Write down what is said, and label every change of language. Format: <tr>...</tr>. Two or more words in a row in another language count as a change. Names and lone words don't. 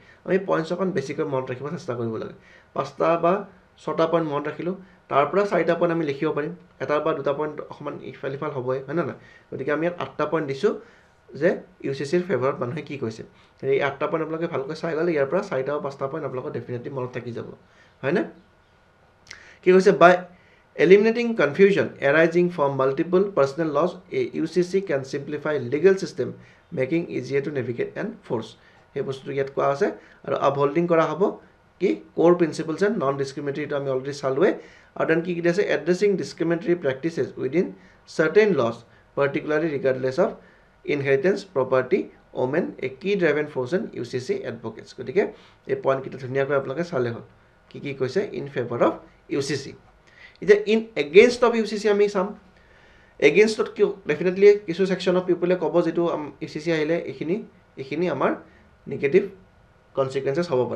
<as>আমি পইণ্টছ অকণ বেছিকৈ মনত ৰাখিব চেষ্টা কৰিব লাগে। 5টা বা 6টা পইণ্ট মনত ৰাখিলোঁ, তাৰ পৰা 4টা পইণ্ট আমি লিখিব পাৰিম। 1টা বা 2টা পইণ্ট অকণমান ইফাল সিফাল হ'বই, হয় নে নহয়? গতিকে আমি ইয়াত 8টা পইণ্ট দিছোঁ যে UCCৰ ফেভাৰত মানুহে কি কৈছে। এই 8টা পইণ্ট আপোনালোকে ভালকৈ চাই গ'লে ইয়াৰ পৰা 4টা বা 5টা পইণ্ট আপোনালোকৰ ডেফিনেটলি মনত থাকি যাব, হয়নে? কি কৈছে?</as> <en>বাই eliminating confusion arising from multiple personal laws, a UCC can simplify legal system, making easier to navigate and force.</en> <as>সেই বস্তুটো ইয়াত কোৱা আছে। আৰু আপহোল্ডিং কৰা হ'ব কি?</as> <en>core principles and non-discriminatory,</en> <as>এইটো আমি অলৰেডি চালোৱে। আৰু দেন কি আছে?</as> <en>addressing discriminatory practices within certain laws, particularly regardless of inheritance, property, women, a key driving force in UCC advocates.</en> <as>গতিকে এই পইণ্ট কেইটা ধুনীয়াকৈ আপোনালোকে চালে হ'ল কি কি কৈছে</as> <en>in favour of</en> <as>UCC। এতিয়া</as> <en>in against of</en> <as>UCC আমি চাম। এগেইনষ্টত কিয়? ডেফিনেটলি কিছু</as> <en>section of people</en> <as>ক'ব যিটো UCC আহিলে এইখিনি আমাৰ</as> <en>negative consequences</en> <as>হ'ব পাৰে।</as>